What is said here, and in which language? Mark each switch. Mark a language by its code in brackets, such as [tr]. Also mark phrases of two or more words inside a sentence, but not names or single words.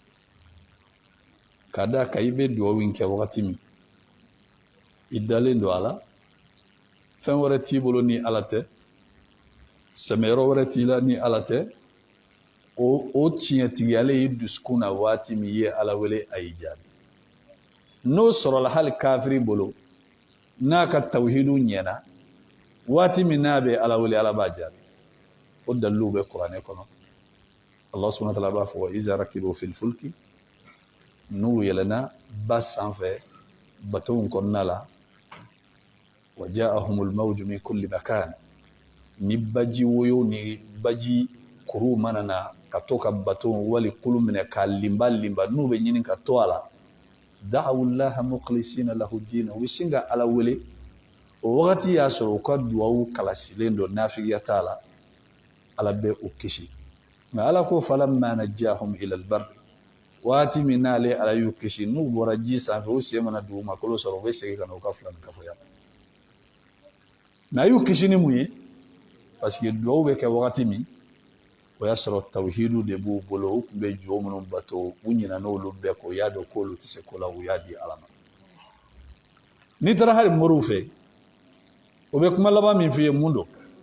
[bm] ka d'a kan i bɛ duwawu in kɛ wagati min i dalen don a la fɛn wɛrɛ t'i bolo ni ala tɛ sɛmɛyɔrɔ wɛrɛ t'i la ni ala tɛ o tiɲɛtigiyalen i dusukun na waati min i ye ala wele a y'i jaabi n'o sɔrɔla hali kafiri bolo n'a ka tawhidu ɲɛna waati min n'a bɛ ala wele ala b'a jaabi o daliluw bɛ kuranɛ kɔnɔ [ar] الله سبحانه وتعالى [bm] b'a fɔ [ar] إذا ركبوا في الفلك [bm] n'u yɛlɛnna ba sanfɛ batow kɔnɔna la [ar] وجاءهم الموج من كل مكان [bm] ni baji woyo ni baji kuru mana na ka to ka batow wali kulu minɛ ka limba n'u bɛ ɲini ka to a la [ar] دعوا الله مخلصين له الدين [bm] u bɛ sin ka ala wele o wagati y'a sɔrɔ u ka duwawu kalasilen don nafigiya t'a la ala bɛ o kisi nka ala ko [ar] فلما نجاهم إلى البر [bm] waati min n'ale ala y'u kisi n'u bɔra ji sanfɛ u sen mana dugumakolo sɔrɔ u bɛ segin ka na u ka filankafoya mais a y'u kisi ni mun ye [fr] parce que [bm] duwawu bɛ kɛ wagati min o y'a sɔrɔ tawhidu de b'u bolo u tun bɛ jo minnu bato u ɲinɛ n'olu bɛɛ kɔ u y'a dɔn k'olu tɛ se ko la u y'a di ala ma n'i taara hali moriw fɛ o bɛ kuma laban min f'i ye mun don